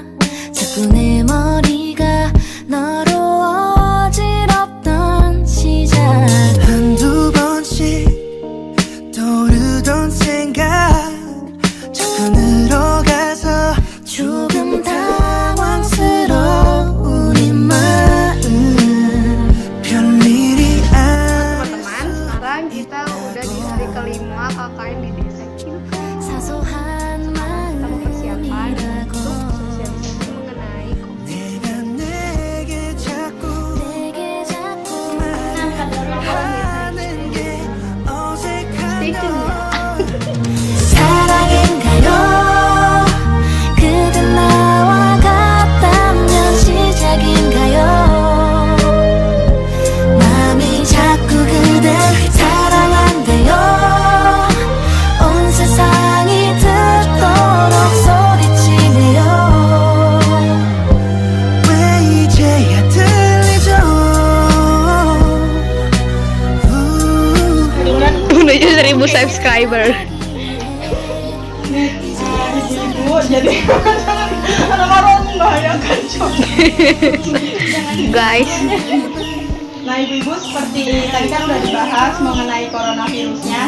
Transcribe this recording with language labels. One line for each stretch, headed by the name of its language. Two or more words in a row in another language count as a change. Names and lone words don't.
Korean: 자꾸 내 머리가 너로 어지럽던 시작. 한두 번씩 떠오르던 생각 자꾸 늘어가서 조금 당황스러운 이 마음. 별일이
Indonesian: Teman-teman, sekarang kita udah di hari kelima KKN di desa kita.
Korean: 사소한
Indonesian: Kita mau persiapan
Korean: 마음이라고
Indonesian: untuk sosialisasi mengenai COVID.
Korean: 내가 내게 자꾸 내게 자꾸 말하는 게 어색한 너 사랑인가요? 그댄 나와 같다면 시작인가요? 마음이 자꾸 그댈 사랑한대요. 온 세상이 듣도록 소리치네요. 왜 이제야 들리죠
Indonesian: Menuju 1000 subscriber. Guys, Nah ibu-ibu, seperti tadi kan udah dibahas mengenai coronavirusnya.